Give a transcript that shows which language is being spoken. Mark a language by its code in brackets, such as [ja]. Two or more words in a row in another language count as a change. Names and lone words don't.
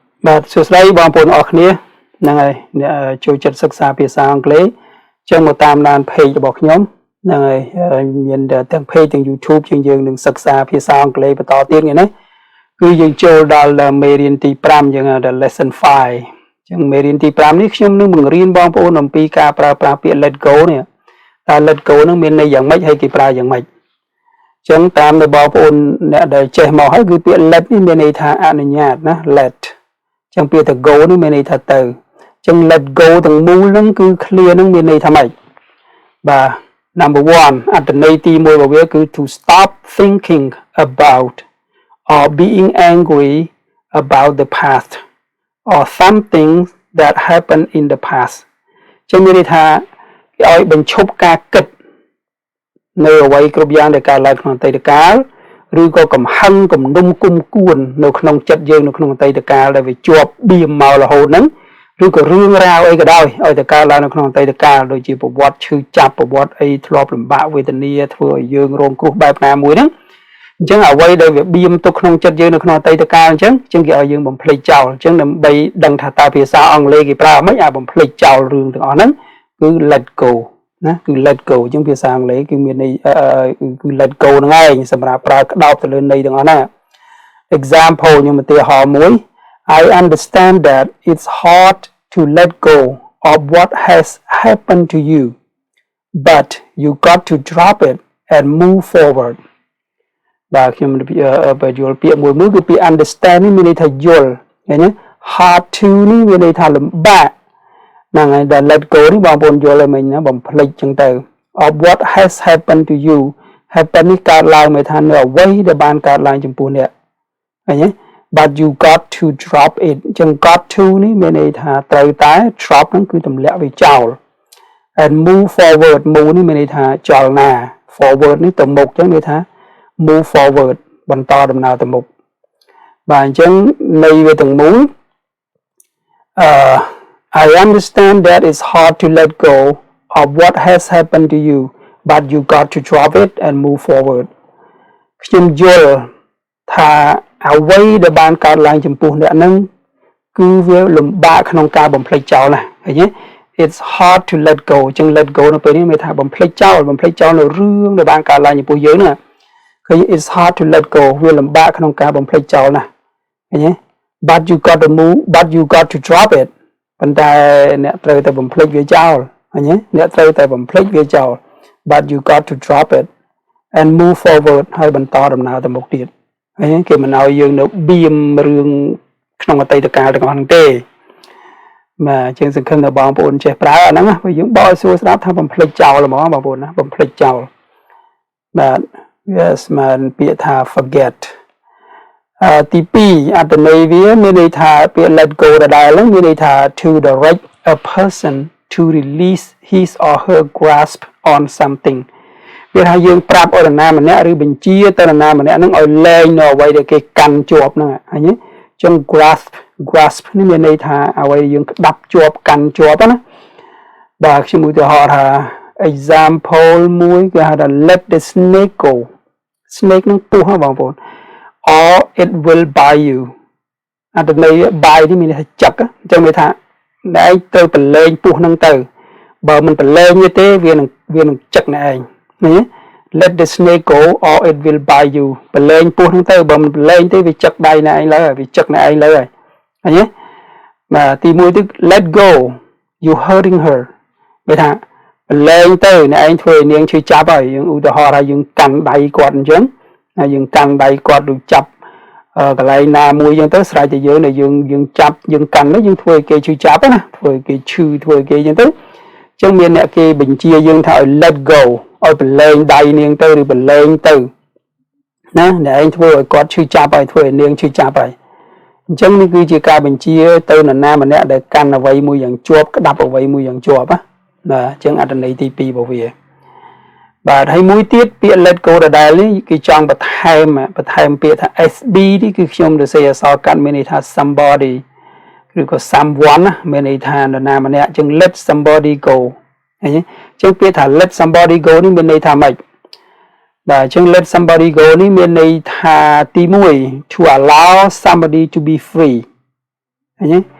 [km] បាទសួស្តីបងប្អូនអរគ្នាហ្នឹងហើយចូលចិត្តសិក្សាភាសាអង់គ្លេសចឹងមកតាមដាន page របស់ខ្ញុំហ្នឹងហើយមានទាំង page ទាំង YouTube យើងនឹងសិក្សាភាសាអង់គ្លេសបន្តទៀតថ្ងៃនេះគឺយើងចូលដល់មេរៀនទី5យើងដល់ lesson 5ចឹងមេរៀនទី5នេះខ្ញុំនឹងបង្រៀនបងប្អូនអំពីការប្រើប្រាស់ពាក្យ [en] let go [km] នេះតើ [en] let go [km] នឹងមានន័យ យ៉ាងម៉េចហើយគេប្រើយ៉ាងម៉េចចឹងតាមនៅបងប្អូនអ្នកដែលចេះមកហើយគឺពាក្យ let នេះមានន័យថាអនុញ្ញាតណា let ចឹងពាក្យថា go នេះមានន័យថាទៅចឹង [en] let go [km] ទាំងមូលហ្នឹងគឺ clear ហ្នឹងមានន័យថាម៉េចបាទ number 1អត្ថន័យទី1របស់វាគឺ [en] to stop thinking about or being angry about the past [km] or something that happened in the past ចឹងមានន័យថាគេឲ្យបញ្ឈប់ការគិតនៅអ្វីគ្រប់យ៉ាងដែលកើតឡើងក្នុងអតីតកាលឬក៏កំហឹងគំនុំគុំគួននៅក្នុងចិត្ត យើងនៅក្នុងអតីតកាលដែលវាជាប់បៀមមករហូតហ្នឹងឬក៏រឿងរ៉ាវអីក៏ដោយឲ្យតែកើតឡើងនៅក្នុងអតីតកាលដូចជាប្រវត្តិឈឺ ចាប់ប្រវត្តិអីធ្លាប់លំបាកវេទនាធ្វើឲ្យយើងរងគ្រោះបែបណាមួយហ្នឹងអញ្ចឹងអ្វីដែលវាបៀមទុកក្នុងចិត្តយើងនៅក្នុងអតីតកាលអញ្ចឹងគេឲ្យយើងបំភ្លេចចោលអញ្ចឹងដើម្បីដឹងថាតើភាសាអង់គ្លេសគេប្រើមិនបំភ្លេចចោលរឿងទាំងអស់ហ្នឹងគឺ [en] let go [km] ណាគឺ [en] let go [km] អញ្ចឹងភាសាអង់គ្លេសគឺមានន័យគឺ [en] let go [km] ហ្នឹងឯងសម្រាប់ប្រើក្តោបទៅលើន័យទាំងអស់ហ្នឹង example ខ្ញុំឧទាហរណ៍មួយ [en] I understand that it's hard to let go of what has happened to you but you got to drop it and move forward [km] បាទខ្ញុំបញ្យល់ពាក្យមួយគឺពាក្យ understand នេះមានន័យថាយល់ឃើញទេ [en] hard to [km] នេះមាន ន័យថាលំបាកហ្នឹងហើយដែល [en] let go [km] នេះបងប្អូនយល់ឲ្យមិញណាបំភ្លេចចឹងទៅ [en] of what has happened to you [km] happen នេះកើតឡើងមកថានៅអ្វីដែលបានកើតឡើងចំពោះអ្នកឃើញទេ [en] but you got to drop it [km] ចឹង [en] got to [km] នេះមានន័យថាត្រូវតែ drop ហ្នឹងគឺទម្លាក់វាចោល [en] and move forward [km] move នេះមានន័យថាចលនា forward នេះទៅមុខចឹងន័យថា [en] move forward [km] បន្តដំណើរទៅមុខបាទអញ្ចឹងន័យវាទាំងមូល [en] I understand that it's hard to let go of what has happened to you but you got to drop it and move forward [km] ខ្ញុំយល់ថាអ្វីដែលបានកើតឡើងចំពោះអ្នកហ្នឹងគឺវាលំបាកក្នុងការបំភ្លេចចោលណាឃើញទេ [en] it's hard to let go អញ្ចឹង let go [km] នៅពេលនេះមានថា បំភ្លេចចោលនៅរឿងដែលបានកើតឡើងចំពោះយើងណាឃើញ [en] it's hard to let go [km] វាលំបាកក្នុងការបំភ្លេចចោលណាឃើញទេ [en] but you got to drop it [km] ប៉ុន្តែអ្នកត្រូវតែបំភ្លេចវាចោលឃើញទេអ្នកត្រូវតែបំភ្លេចវាចោល [en] but you got to drop it and move forward [km] ហើយបន្តដំណើរទៅមុខទៀតហើយគេមិនឲ្យយើងនៅបៀមរឿងក្នុងអតីតកាលទាំងអស់ហ្នឹងទេបាទជាងសង្ឃឹ មថាបងប្អូនចេះប្រើអាហ្នឹងណាព្រោះយើងបកឲ្យសួរស្ដាប់ថាបំភ្លេចចោលហ្មងបងប្អូនណាបំភ្លេចចោលបាទ វាស្មើនឹងពាក្យថា forget ទី2អត្ថន័យវាមានន័យថាពាក្យ [en] let go [km] ដដែលហ្នឹងមានន័យថា [en] to direct a person to release his or her grasp on something [km] វាថាយើងប្រាប់អរណាម្នាក់ឬបញ្ជាទៅនរណាម្នាក់ហ្នឹងឲ្យលែងនៅអ្វីដែលគេកាន់ជាប់ហ្នឹងឃើញទេចឹង grasp នេះមានន័យថាអ្វីយើងក្តាប់ជាប់កាន់ជាប់ណាបាទខ្ញុំឧទាហរណ៍ថា example មួយគេហៅថា [en] let the snake go [km] snake នឹងពស់ហ៎បងប្អូន [en] or it will bite you [km] អត្ថន័យ bite នេះមានន័យថាចឹកអញ្ចឹងមានថាអ្នកឯងទៅប្រឡែងពស់ហ្នឹងទៅបើមិនប្រឡែងទេវានឹងចឹកអ្នកឯងឃើញទេ [en] let the snake go or it will bite you [km] ប្រឡែងពស់ហ្នឹងទៅបើមិនប្រឡែងទេវាចឹក ដៃអ្នកឯងលើហើយវាចឹកអ្នកឯងលើហើយឃើញទេបាទទី1ទៀត [en] let go you hurting her [km] វាថាប្រឡែងទៅអ្នកឯងធ្វើឲ្យនាងឈឺចាប់ហើយយើងឧទាហរណ៍ថាយើងកាន់ដៃគាត់អញ្ចឹងហើយយើងកាន់ដៃគាត់ឬចាប់ក ន្លែងណាមួយអញ្ចឹងទៅស្រេចតែយើងចាប់យើងកាន់ទៅយើងធ្វើឲ្យគេឈឺចាប់ណាធ្វើឲ្យគេឈឺធ្វើឲ្យគេអញ្ចឹងទៅអញ្ចឹងមានអ្នកគេបញ្ជាយើងថាឲ្យ [en] let go [km] ឲ្យប្រឡែងដៃ នាងទៅឬប្រឡែងទៅណាអ្នកឯងធ្វើឲ្យគាត់ឈឺចាប់ហើយធ្វើឲ្យនាងឈឺចាប់ហើយអញ្ចឹងនេះគឺជាការបញ្ជាទៅនរណា ម្នាក់ដែលកាន់អ្វីមួយយ៉ាងជាប់ក្តាប់អ្វីមួយយ៉ាងជាប់ណាបាទអញ្ចឹងអត្ថន័យទី2របស់វាបាទហើយមួយទៀតពាក្យ [en] let go [km] ដដែលនេះគេចង់បន្ថែមពាក្យថា SB នេះគឺខ្ញុំទៅសេអក្សរកាត់មានន័យថា somebody ឬក៏ someone ណាមានន័យថានរណាម្នាក់អញ្ចឹង [en] let somebody go [km] ឃើញទេអញ្ចឹងពាក្យថា [en] let somebody go [km] នេះមានន័យថាម៉េចបាទអញ្ចឹង [en] let somebody go [km] នេះមានន័យថាទី1 [en] to allow somebody to be free [km] nhé